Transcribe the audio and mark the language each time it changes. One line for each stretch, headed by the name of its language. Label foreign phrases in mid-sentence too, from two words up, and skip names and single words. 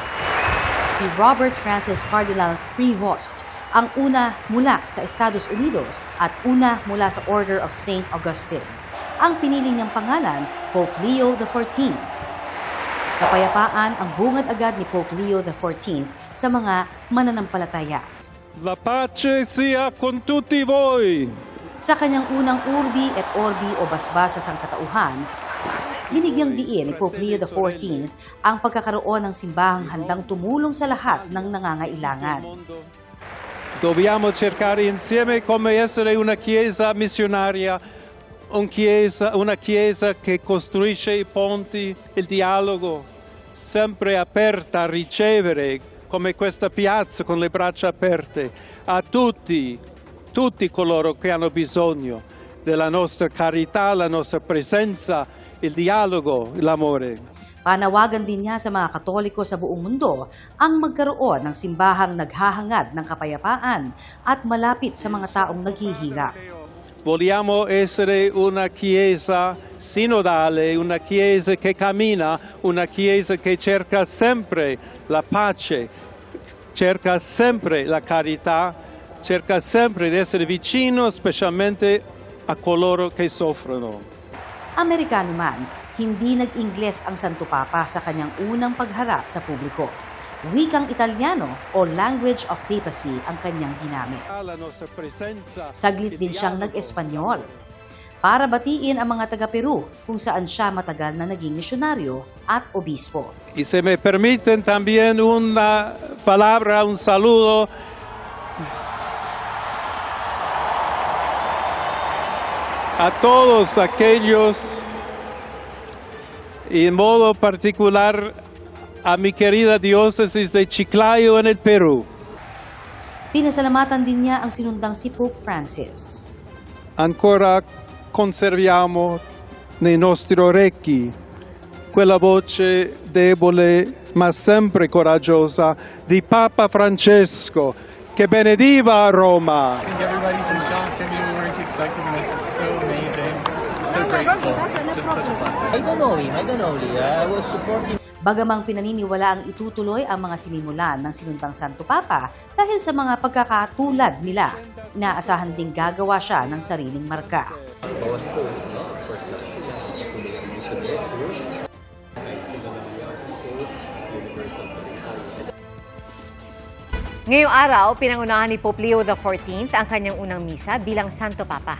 Filipino: Si Robert Francis Cardinal Prevost, ang una mula sa Estados Unidos at una mula sa Order of St. Augustine. Ang pinili niyang pangalan, Pope Leo XIV. Kapayapaan ang bungad agad ni Pope Leo XIV sa mga mananampalataya.
Italian: La pace sia con tutti voi.
Filipino: Sa kanyang unang
Latin: Urbi et Orbi
Filipino: o basbas sa sangkatauhan, binigyang diin ni Pope Leo XIV ang pagkakaroon ng simbahang handang tumulong sa lahat ng nangangailangan.
Italian: Dobbiamo cercare insieme come essere una chiesa missionaria, una chiesa che costruisce i ponti, il dialogo, sempre aperta a ricevere, come questa piazza con le braccia aperte, a tutti coloro che hanno bisogno della nostra carità, la nostra presenza, il dialogo, l'amore.
Filipino: Panawagan din niya sa mga Katoliko sa buong mundo ang magkaroon ng simbahang naghahangad ng kapayapaan at malapit sa mga taong naghihirap.
Italian: Vogliamo essere una chiesa sinodale, una chiesa che cammina, una chiesa che cerca sempre la pace, cerca sempre la carità, cerca sempre di essere vicino specialmente a coloro che soffrono.
Filipino: Amerikano man, hindi nag-Ingles ang Santo Papa sa kanyang unang pagharap sa publiko. Wikang Italyano o
English: Language of Papacy
Filipino: ang kanyang ginamit. Saglit din siyang nag-Espanyol para batiin ang mga taga-Peru kung saan siya matagal na naging misyonaryo at obispo.
Spanish: Y se me permiten también una palabra, un saludo a todos aquellos y en modo particular a mi querida diócesis de Chiclayo en el Perú.
Filipino: Pinasalamatan din niya ang sinundang si Pope Francis.
Italian: Ancora conserviamo nei nostri orecchi quella voce debole ma sempre coraggiosa di Papa Francesco che benediva a Roma.
English: I think everybody's in shock. I mean, we weren't expecting this. It's so amazing. We're so grateful. It's just such a blessing. I don't know him. I was supporting.
Filipino: Bagamang pinaniniwala ang itutuloy ang mga sinimulan ng sinundang Santo Papa dahil sa mga pagkakatulad nila, inaasahan ding gagawa siya ng sariling marka. Ngayong araw, pinangunahan ni Pope Leo XIV ang kanyang unang misa bilang Santo Papa.